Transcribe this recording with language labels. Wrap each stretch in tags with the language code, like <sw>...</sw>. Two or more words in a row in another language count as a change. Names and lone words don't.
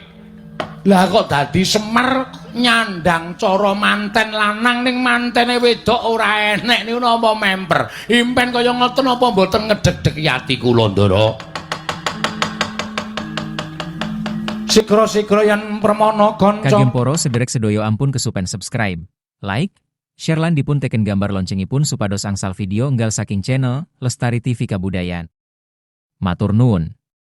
<jv>Lah kok dadi Semar nyandang cara manten lanang ning mantene wedok ora enek niku napa memper. Impen kaya ngoten napa mboten ngedeg-degi ati kula, Ndara? Sigra-sigra yen permana kanca. Kagem poro sederek sedoyo ampun kesupen</jv> <en>subscribe, like, share</en> <jv>lan dipun teken gambar loncengipun supados angsal video enggal saking channel Lestari TV Kabudayan. Matur nuwun.</jv>